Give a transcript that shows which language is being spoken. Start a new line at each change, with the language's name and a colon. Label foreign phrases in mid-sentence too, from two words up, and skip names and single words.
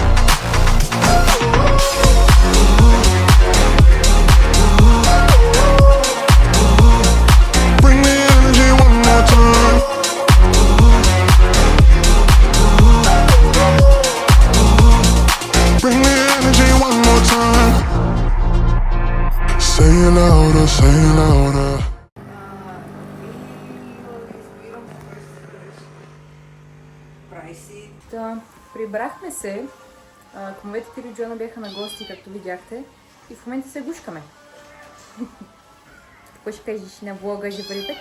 English: Bring the energy one more time. Bring the energy one more time. Say it louder, say it louder.
Bulgarian: Прибрахме се. Кумовете и Джона бяха на гости, както видяхте. И в момента се гушкаме. Какво ще кажеш на влога за първи път?